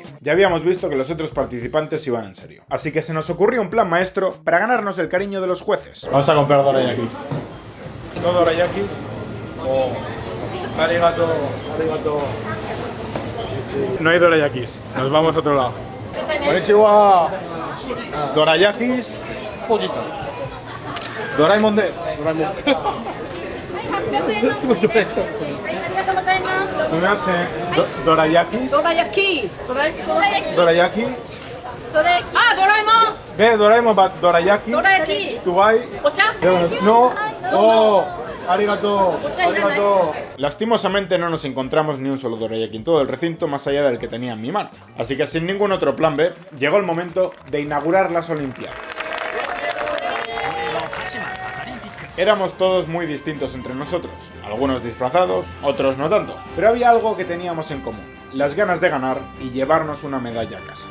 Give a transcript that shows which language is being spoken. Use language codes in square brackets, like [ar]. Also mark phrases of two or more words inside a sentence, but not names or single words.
[es] Ya habíamos visto que los otros participantes iban en serio. Así que se nos ocurrió un plan maestro para ganarnos el cariño de los jueces. Vamos a comprar dorayakis. ¿No dorayakis? Oh. Arigato. No hay dorayakis, nos vamos a otro lado. [ja] Konnichiwa. [es] Dorayakis. [ja] ドラえもんです. [es] Dorayakis. Dorayaki. Dorayaki. Ah, Doraemon. Ve, Doraemon, dorayaki. Dorayaki. Tubai. [ja] Ocha. [es] No. [ja] Oh. ありがとう。ありがとう. [es] Lastimosamente no nos encontramos ni un solo dorayaki en todo el recinto más allá del que tenía en mi mano. Así que sin ningún otro plan B, llegó el momento de inaugurar las Olimpiadas. Éramos todos muy distintos entre nosotros, algunos disfrazados, otros no tanto, pero había algo que teníamos en común, las ganas de ganar y llevarnos una medalla a casa.